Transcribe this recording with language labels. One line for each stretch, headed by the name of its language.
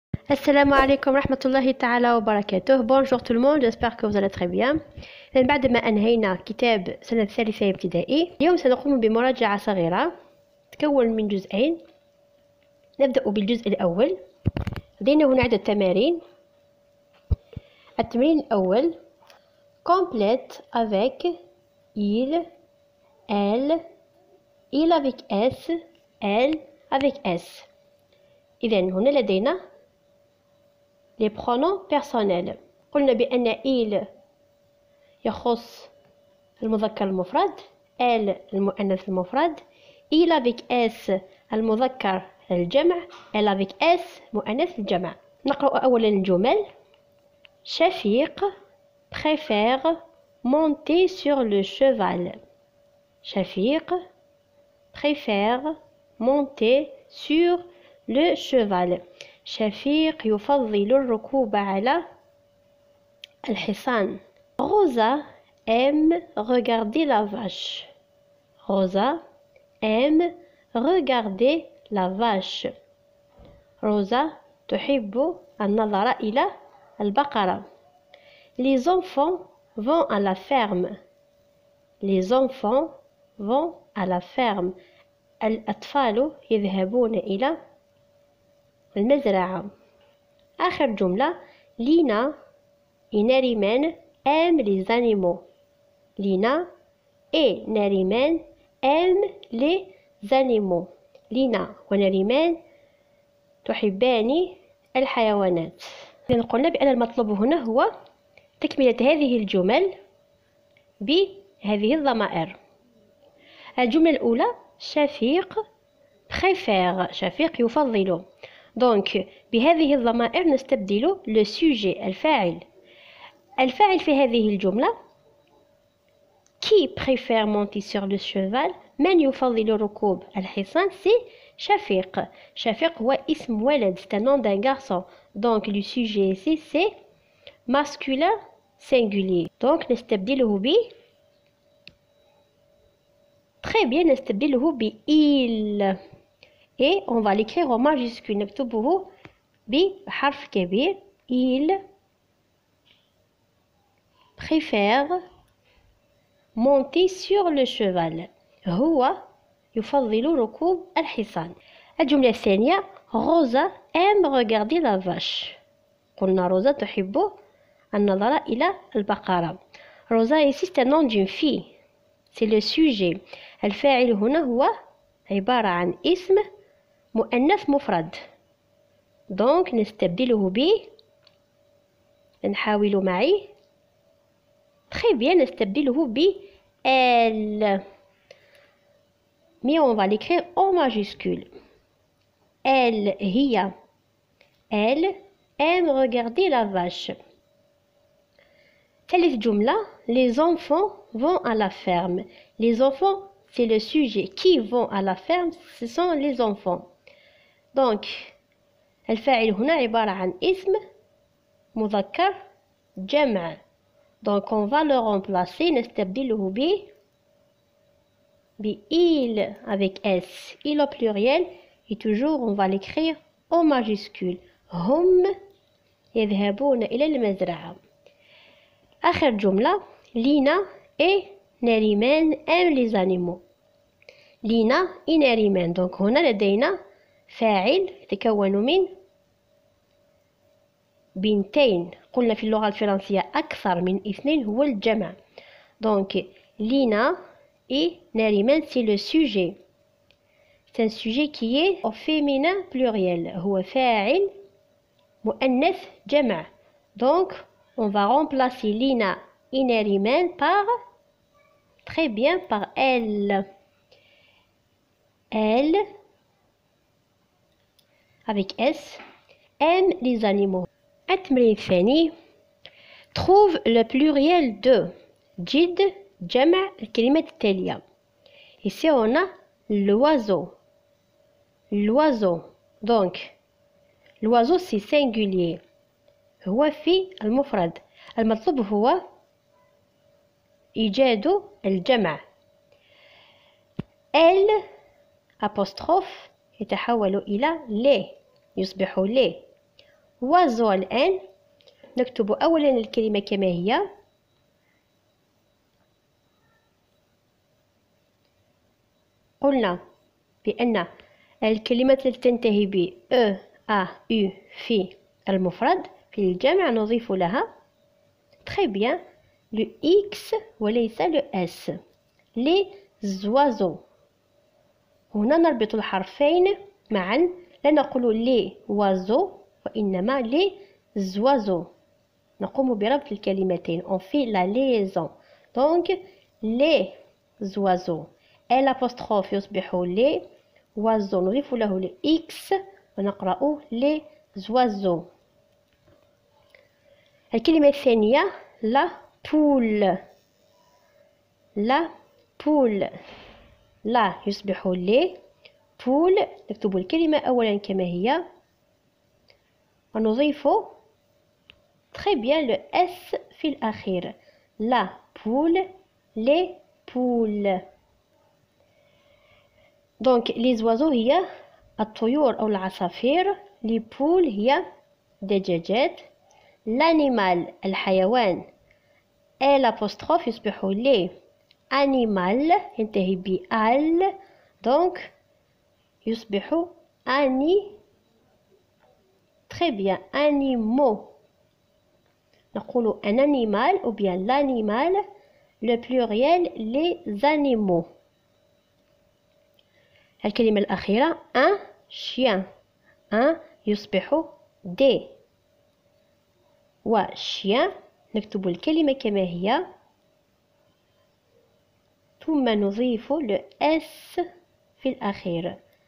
Arabic: السلام عليكم ورحمة الله تعالى وبركاته.
French: Bonjour tout le monde, j'espère que vous allez très bien.
Arabic: بعد ما أنهينا كتاب سنة ثالثة ابتدائي، اليوم سنقوم بمراجعة صغيرة تكون من جزئين. نبدأ بالجزء الأول. لدينا هنا عدة تمارين. التمرين الأول:
French: complète avec il, elle, il avec s, elle avec s.
Arabic: إذن هنا لدينا
French: les pronoms personnels.
Arabic: قلنا بأن il يخص المذكر المفرد، elle المؤنث المفرد، il avec s المذكر الجمع، elle avec s مؤنث الجمع. نقرأ أولا الجمل.
French: شفيق préfère monter sur le cheval. شفيق préfère monter sur le cheval.
Arabic: شفيق يفضل الركوب على الحصان.
French: Rosa aime regarder la vache. Rosa aime regarder la vache.
Arabic: Rosa تحب النظر إلى البقرة.
French: Les enfants vont à la ferme. Les enfants vont à la ferme.
Arabic: الأطفال يذهبون إلى المزرعة. آخر جملة:
French: Lina et Neriman aiment les animaux. Lina et Neriman aiment les animaux.
Arabic: Lina ونريمان تحبان الحيوانات. إذن قلنا بأن المطلوب هنا هو تكملة هذه الجمل بهذه الضمائر. الجملة الأولى: شفيق préfère. شفيق يفضل. دونك بهذه الضمائر نستبدل لو سوجي الفاعل. الفاعل في هذه الجملة
French: qui préfère monter sur le cheval،
Arabic: من يفضل ركوب الحصان، سي شفيق. شفيق هو اسم ولد،
French: c'est un nom d'un garçon. Donc le sujet ici c'est masculin singulier.
Arabic: Donc نستبدله ب très bien نستبدله ب il.
French: Et on va l'écrire en majuscule.
Arabic: نكتبه بحرف كبير.
French: Il préfère monter sur le cheval.
Arabic: هو يفضل ركوب الحصان. الجملة الثانية:
French: Rosa aime regarder la vache.
Arabic: قلنا روزا تحب النظر إلى البقرة.
French: روزا ici c'est un nom d'une fille. C'est le sujet.
Arabic: الفاعل هنا هو عبارة عن اسم مؤنث مفرد. دونك نستبدله ب نحاول معي très bien نستبدله ب elle.
French: Mais on va l'écrire en majuscule. Elle هي. Elle aime regarder la vache.
Arabic: ثالث جملة:
French: les enfants vont à la ferme. Les enfants c'est le sujet. Qui vont à la ferme, ce sont les enfants.
Arabic: Donc الفاعل هنا عبارة عن اسم مذكر جمع.
French: Donc on va le remplacer.
Arabic: نستبدله ب
French: il avec s. Il au pluriel. Et toujours on va l'écrire en majuscule.
Arabic: هم يذهبون إلى المزرعة. آخر جملة:
French: Lina et Neriman aiment les animaux.
Arabic: لينا et نريمان. دونك هنا لدينا فاعل يتكون من بنتين. قلنا في اللغة الفرنسية أكثر من اثنين هو الجمع.
French: دونك لينا et نريمان c'est le sujet. C'est un sujet qui est au féminin pluriel.
Arabic: هو فاعل مؤنث جمع.
French: Donc on va remplacer لينا et نريمان par très bien par elle. Elle avec S aime les animaux.
Arabic: التمرين الثاني:
French: trouve le pluriel de.
Arabic: جد جمع الكلمات التالية.
French: Ici on a l'oiseau. L'oiseau. Donc l'oiseau c'est singulier.
Arabic: هو في المفرد. المطلوب هو إيجاد الجمع.
French: Elle apostrophe
Arabic: يتحول إلى les، يصبح les.
French: oiseau.
Arabic: الآن نكتب أولا الكلمة كما هي. قلنا بأن الكلمات التي تنتهي ب أ أ U في المفرد في الجمع نضيف لها très bien le X وليس le S.
French: les oiseaux.
Arabic: هنا نربط الحرفين معا، لا نقول les oiseaux وإنما les oiseaux. نقوم بربط الكلمتين.
French: on fait la liaison. donc les oiseaux
Arabic: الأبوستروف يصبح
French: les oiseaux
Arabic: نضيف له
French: le X ونقرأ les oiseaux.
Arabic: الكلمة الثانية
French: la poule. la poule
Arabic: لا يصبح لي poule. نكتب الكلمة أولا كما هي ونضيف très bien le S في الأخير.
French: la poule les poules. donc les oiseaux
Arabic: هي الطيور أو العصافير. les poules هي دجاجات. l'animal الحيوان الأبوستروف يصبح لي animal ينتهي ب al donc يصبح ani.
French: très bien animaux. نقول un animal ou bien l'animal. le pluriel les animaux.
Arabic: الكلمة الأخيرة
French: un chien.
Arabic: un يصبح des و chien نكتب الكلمة كما هي ثم نضيف le S في الأخير.